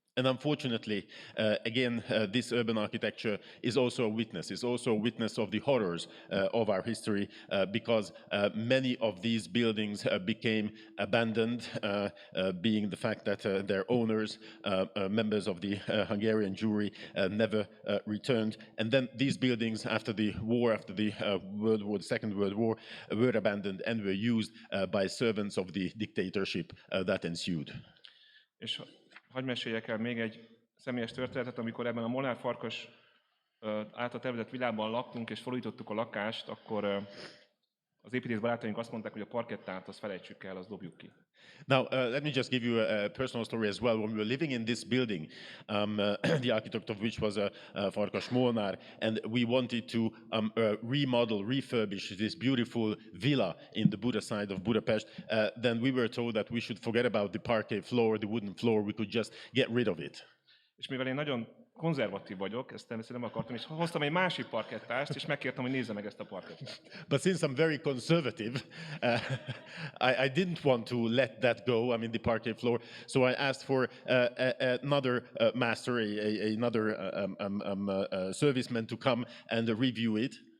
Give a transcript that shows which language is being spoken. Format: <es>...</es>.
<en>And unfortunately, again, this urban architecture is also a witness of the horrors of our history, because many of these buildings became abandoned, being the fact that their owners, members of the Hungarian Jewry, never returned. And then these buildings, after the war, after the Second World War, were abandoned and were used by servants of the dictatorship that ensued.</en> <hu>És hadd meséljek el még egy személyes történetet, amikor ebben a Molnár Farkas által tervezett világban laktunk, és felújítottuk a lakást, akkor az építész barátaink azt mondták, hogy a parkettát azt felejtsük el, azt dobjuk ki.</hu> <en>Now, let me just give you a personal story as well. When we were living in this building, the architect of which was Farkas Molnár, and we wanted to remodel, refurbish this beautiful villa in the Buda side of Budapest, then we were told that we should forget about the parquet floor, the wooden floor, we could just get rid of it.</en> <hu>És mivel én nagyon konzervatív vagyok, ezt természetesen nem akartam, és hoztam egy másik parkettást, és megkértem, hogy nézze meg ezt a parkettát.</hu> <en>But since I'm very conservative, I didn't want to let that go, I mean the parquet floor, so I asked for another master, another serviceman to come and review it.</en>